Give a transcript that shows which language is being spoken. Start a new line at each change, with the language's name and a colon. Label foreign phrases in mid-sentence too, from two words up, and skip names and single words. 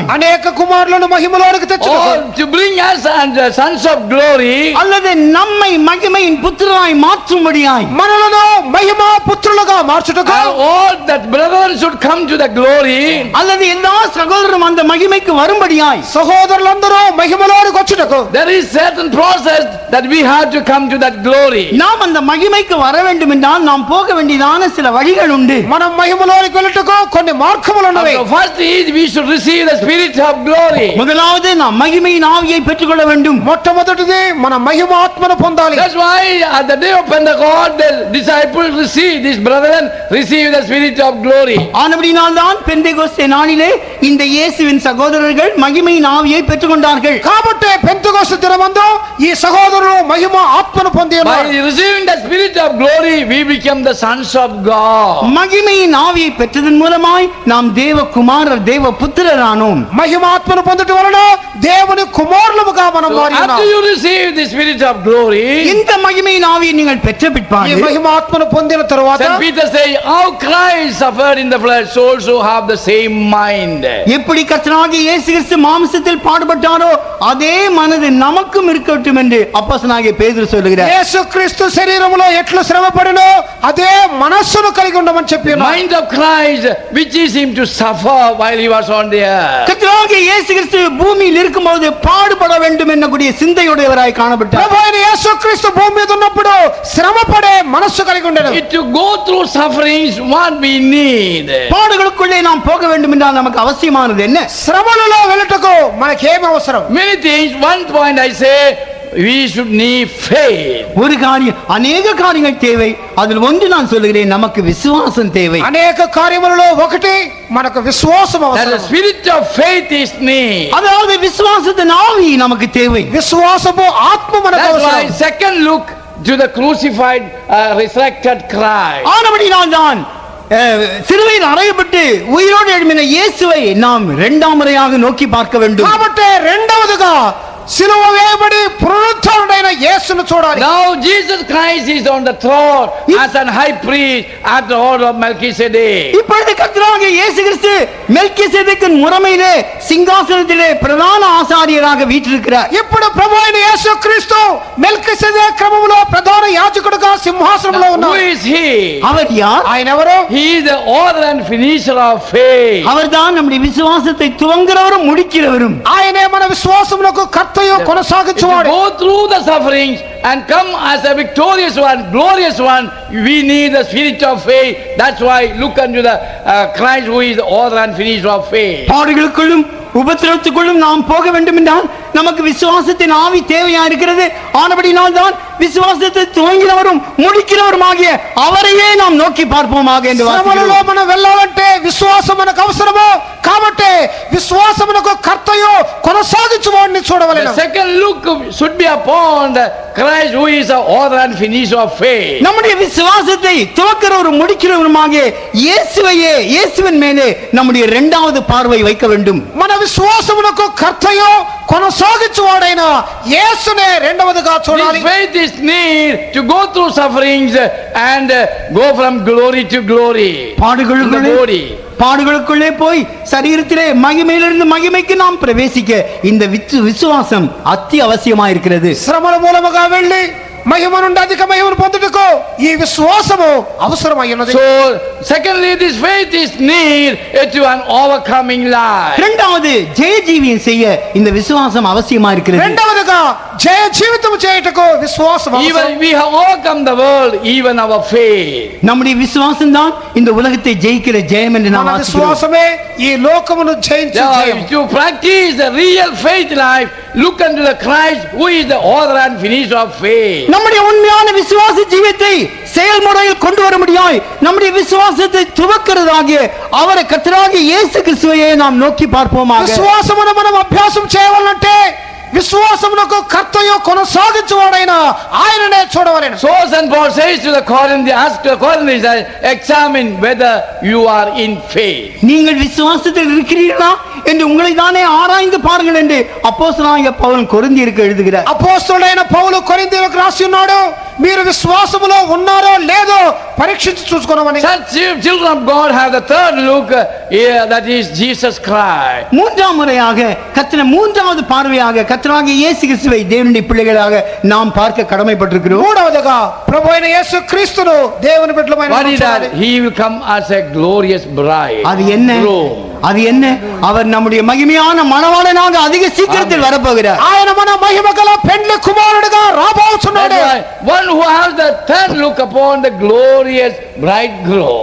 Telugu: అనేక కుమారులను మహిమలోనికి తెచ్చుటకు,
English: or to bring us and the sons of glory,
Tamil: அல்லது நம்மை மகிமையின் புத்திரராய் மாற்றும்படியாய்,
Telugu: మనలను మహిమా పుత్రులుగా మార్చుటకు,
English: and all that brethren should come to the glory.
Tamil: அல்லது எல்லா சகோதரரும் அந்த மகிமைக்கு வரும்படியாய்,
Telugu: సహోదరులందరూ మహిమలోనికి వచ్చుటకు
English: There is certain process that we have to come to that glory.
Tamil: நாம் அந்த மகிமைக்கு வர வேண்டும் என்றால் நாம் போக வேண்டியதான சில வழிகள் உண்டு.
Telugu: మనం మహిమలోనికి వెళ్ళుటకు కొన్ని మార్గములు ఉన్నవి.
English: The first is we should receive the spirit of glory.
Tamil: முதலாவது நாம் மகிமையின் ஆவியை பெற்றுக்கொள்ள வேண்டும்.
Telugu: మొట్టమొదటిది మన మహిమాత్మను పొందాలి.
English: That's why at the day of Pentecost the disciples received, these brethren received the spirit of glory.
Tamil: ஆனபடியால் தான் பெந்தெகோஸ்தே நாளிலே இந்த இயேசுவின் சகோதரர்கள் மகிமையின் ஆவியை பெற்றுக்கொண்டார்கள்.
Telugu: కాబట్టి పెంతెకొస్తు దినమందు ఈ సహోదరులు మహిమ ఆత్మను పొంది
English: By
Telugu: ఉన్నారు.
English: receiving the spirit of glory we become the sons of God.
Tamil: மகிமையின் ஆவியை பெற்றதன் மூலமாய் நாம் தேவ குமாரர், தேவ புத்திரரானோம்.
Telugu: మహిమాత్మను పొందుట వలన దేవుని కుమారులుగా మనం
English: So
Telugu: మారి
English: after
Telugu: ఉన్నాం.
English: you receive the spirit of glory,
Tamil: இந்த மகிமையின் ஆவியை நீங்கள் பெற்ற
Telugu: ఈ
Tamil: பிற்பாடு
Telugu: మహిమాత్మను పొందిన తరువాత
English: St. Peter say, how Christ suffered in the flesh, so also have the same mind.
Tamil: எப்படி கர்த்தராகிய இயேசு கிறிஸ்து மாம்சத்தில் பாடுபட்டாரோ அதே மனது நமக்கும் இருக்கட்டும் என்று அப்போஸ்தலனாகிய பேதுரு சொல்லுகிறார்.
Telugu: యేసుక్రీస్తు శరీరములో ఎట్లు శ్రమపడినో అదే మనస్సును కలిగి ఉండమని చెప్పి
English: The
Telugu: ఉన్నాడు.
English: mind of Christ which is him to suffer while he was on the earth.
Tamil: கர்த்தராகிய இயேசு கிறிஸ்து பூமியில் இருக்கும்போது பாடுபட வேண்டும் என்னக்கூடிய சிந்தையுடையவராய் காணப்பட்டார்.
Telugu: ప్రభు అయిన యేసుక్రీస్తు భూమి మీద ఉన్నప్పుడు శ్రమపడే మనస్సు కలిగి ఉండెను.
English: To go through sufferings what we need. பாடுகளுக்குள்ளே நாம் போக வேண்டும் என்றால் நமக்கு அவசியமானது என்ன? శ్రమలలో వెళ్ళటకు మనకేం అవసరం? Many things. One point I say, we should need faith.
Tamil: ஒரு காரியம், அநேக காரியங்கள் தேவை. அதில் ஒன்று நான் சொல்லுகிறேன், நமக்கு விசுவாசம் தேவை.
Telugu: అనేక కార్యములలో ఒకటి మనకు విశ్వాసం
English: That the
Telugu: అవసరం.
English: spirit of faith is need.
Tamil: அதாவது விசுவாசத்தின் ஆவி நமக்கு தேவை.
Telugu: విశ్వాసము ఆత్మ మనకు
English: That's why
Telugu: అవసరం.
English: second look to the crucified, resurrected Christ.
Tamil: ஆனபடியால் தான் சிலுவையில் அறையப்பட்டு உயிரோடு எழும்பின இயேசுவை நாம் இரண்டாம் முறையாக நோக்கி பார்க்க வேண்டும்.
Telugu: కాబట్టి రెండవదిగా సిలువ వేయబడి పునరుత్థానుడైన యేసును చూడాలి.
English: Now Jesus Christ is on the throne as an high priest at the order of Melchizedek.
Tamil: இப்பொழுது கர்த்தராகிய இயேசு கிறிஸ்து மெல்கிசேதேக்கின் முறைமையிலே சிங்காசனத்திலே பிரதான ஆசாரியராக வீற்றிருக்கிறார்.
Telugu: ఇప్పుడు ప్రభు అయిన యేసుక్రీస్తు మెల్కిసెదెకు క్రమములో ప్రధాన యాజకుడుగా సింహాసనంలో
English: Who
Telugu: ఉన్నాడు.
English: is he?
Tamil: அவர் யார்?
Telugu: ఆయన ఎవరు?
English: He is the author and finisher of faith.
Tamil: அவர்தான் நம்முடைய விசுவாசத்தை துவங்குறவரும் முடிக்கிறவரும்.
Telugu: ఆయనే మన విశ్వాసమునకు కర్తయు
English: To
Telugu: కొనసాగించువాడు.
English: go through the sufferings and come as a victorious one, glorious one, we need the spirit of faith. That's why look unto the Christ who is the author and finisher of faith.
Tamil: பாடுகளுக்குள்ளும் உபத்திரவத்துக்குள்ளும் நாம் போக வேண்டும் என்றால் நமக்கு விசுவாசத்தின் ஆவி தேவையா இருக்கிறது. ஆனபடினால் தான் விசுவாசத்தை துவங்கினவரும் முடிக்கிறவருமாகிய அவரையே நாம் நோக்கி பார்ப்போமாக என்று
Telugu: శ్రమలలో
Tamil: வாசிக்கிறோம்.
Telugu: మనం వెళ్ళాలంటే విశ్వాసం మనకు అవసరము. కాబట్టి విశ్వాసమునకు కర్తయు కొనసాగించువాడిని
English: The
Telugu: చూడవలెను.
English: second look should be upon the Christ who is the author and finisher of faith.
Tamil: நம்முடைய விசுவாசத்தை துவக்கிறவரும் முடிக்கிறவருமாகிய இயேசுவையே, இயேசுவின் மேலே நம்முடைய இரண்டாவது பார்வை வைக்க வேண்டும்.
Telugu: మన విశ్వాసమునకు కర్తయు కొనసాగించువాడైన యేసునే రెండవదిగా చూడాలి.
English: This faith is need to go through sufferings and go from glory to glory. In the
Tamil: பாடுகளுக்குள்ளே
English: body.
Tamil: பாடுகளுக்குள்ளே போய் சரீரத்திலே மகிமையிலிருந்து மகிமைக்கு நாம் பிரவேசிக்க இந்த விசுவாசம் அத்தியாவசியமா இருக்கிறது.
Telugu: శ్రమల మూలముగా వెళ్ళి మహిమ నుండి అధిక మహిమను పొందుటకు ఈ విశ్వాసము అవసరమైనది.
English: So secondly, this faith is need to an overcoming life.
Tamil: இரண்டாவது ஜெய ஜீவியம் செய்ய இந்த விசுவாசம் அவசியமா இருக்கிறது.
Telugu: రెండవదిగా జయ జీవితం చేయుటకు విశ్వాసం అవసరం.
English: Even we have overcome the world, even our faith.
Tamil: நம்முடைய விசுவாசம் தான் இந்த உலகத்தை ஜெயிக்கிற ஜெயம் என்று நாம்
Telugu: మన
Tamil: வாசிக்கிறோம்.
Telugu: విశ్వాసమే ఈ లోకమును జయించే జయం.
English: To practice the real faith life, look unto the Christ who is the author and finisher of faith.
Tamil: நம்முடைய உண்மையான விசுவாச ஜீவியத்தை செயல்முறையில் கொண்டு வர முடியும். நம்முடைய விசுவாசத்தை துவக்கிறதாகிய அவரை கர்த்தராகிய இயேசு கிறிஸ்துவையே நாம் நோக்கி பார்ப்போமாக.
Telugu: విశ్వాసమును మనం అభ్యాసం చేయవాలంటే విశ్వాసమునకు కర్తయు కొనసాగించువాడైన ఆయననే చూడవలెను.
English: So St. Paul says to the Corinthians, ask the Corinthians, examine whether you are in faith.
Tamil: நீங்கள் விசுவாசத்தில் இருக்கிறீர்களா என்று உங்களை தானே ஆராய்ந்து பாருங்கள் என்று அப்போஸ்தலனாகிய பவுல் கொரிந்தியருக்கு எழுதுகிறார்.
Telugu: అపోస్తలుడైన పౌలు కొరింథీయులకు రాసి ఉన్నాడు, మీరు విశ్వాసములో ఉన్నారో లేదో పరీక్షించి చూసుకోమని.
English: Such children of God have the third look, that is Jesus Christ.
Tamil: மூன்றாம் முறையாக மூன்றாவது பார்வையாக கர்த்தராகிய இயேசு கிறிஸ்துவை தேவனுடைய பிள்ளைகளாக நாம் பார்க்க கடமைப்பட்டிருக்கிறோம்.
Telugu: మూడవదిగా ప్రభువైన యేసు క్రీస్తును దేవుని బిడ్డలమైన
English: What is that? He will come as a glorious bride.
Tamil: அது என்ன? அது என்ன? அவர் நம்முடைய மகிமையான மணவாளனாக அதிக சீக்கிரத்தில் வரப்போகிறார்.
Telugu: ఆయన మన మహిమగల పెండ్లి కుమారుడుగా రాబోతున్నాడు.
English: One who has the third look upon the glorious bridegroom.